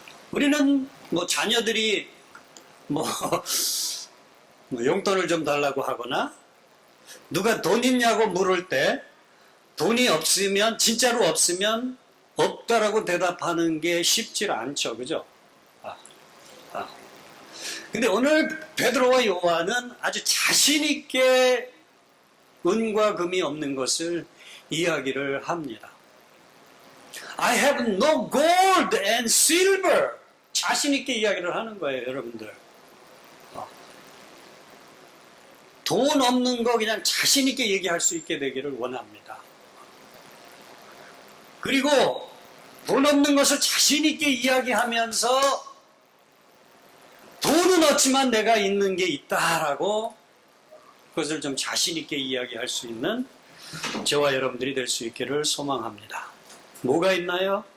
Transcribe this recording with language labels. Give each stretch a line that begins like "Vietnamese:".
Korean: 우리는 자녀들이 용돈을 좀 달라고 하거나 누가 돈 있냐고 물을 때 돈이 없으면 진짜로 없으면 없다라고 대답하는 게 쉽지 않죠. 그죠? 근데 오늘 베드로와 요한은 아주 자신 있게 은과 금이 없는 것을 이야기를 합니다.
English: I have no gold and silver.
Korean: 자신 있게 이야기를 하는 거예요, 여러분들. 돈 없는 거 그냥 자신 있게 얘기할 수 있게 되기를 원합니다. 그리고 돈 없는 것을 자신 있게 이야기하면서 돈은 없지만 내가 있는 게 있다라고 그것을 좀 자신 있게 이야기할 수 있는 저와 여러분들이 될 수 있기를 소망합니다. 뭐가 있나요?